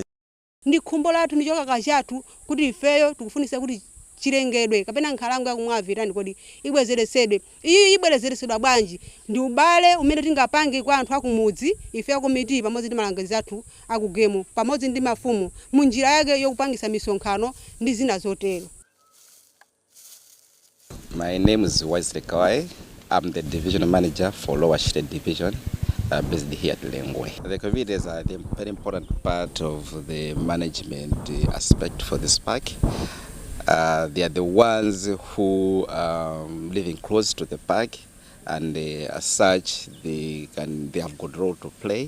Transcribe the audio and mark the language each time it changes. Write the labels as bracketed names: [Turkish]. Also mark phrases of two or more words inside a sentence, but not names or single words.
[Nyanja] Ndi khumbo lathu ndi choka chathu kuti ifeyo tikufunisa kuti chilengedwe kapena nkhalango ya kumwavi tani kodi ibwezeresedwe. Iyi ibwezeresedwa bwanji ndi ubale umene tingapange kwa anthu akumudzi ife komiti pamodzi ndi malangizi athu akugemo pamodzi ndi mafumu munjira yake yokupangisa misonkhano ndi zina zotero. [English] My name is Wesley Kawai. I'm the division manager for Lower Shire Division, based here at Lengwe. The communities are a very important part of the management aspect for this park. They are the ones who are living close to the park, and as such, they have got a role to play.